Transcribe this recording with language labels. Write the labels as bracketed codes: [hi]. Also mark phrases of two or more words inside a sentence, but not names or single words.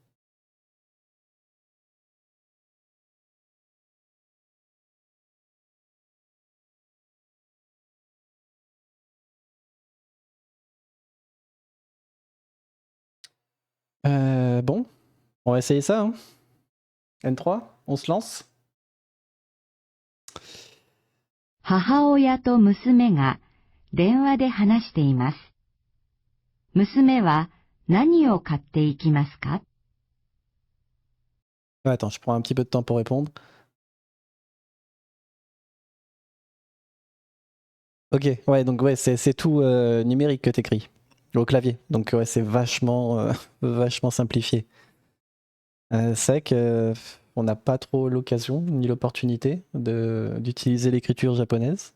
[fr] Bon, on va essayer ça. Hein. N3, on se lance. [ja] 母親と娘が電話で話しています。娘は何を買っていきますか [fr] Ouais, attends, je prends un petit peu de temps pour répondre. Ok, ouais, donc ouais, c'est tout numérique que t'écris au clavier. Donc ouais, c'est vachement, vachement simplifié. C'est vrai que on n'a pas trop l'occasion ni l'opportunité d'utiliser l'écriture japonaise.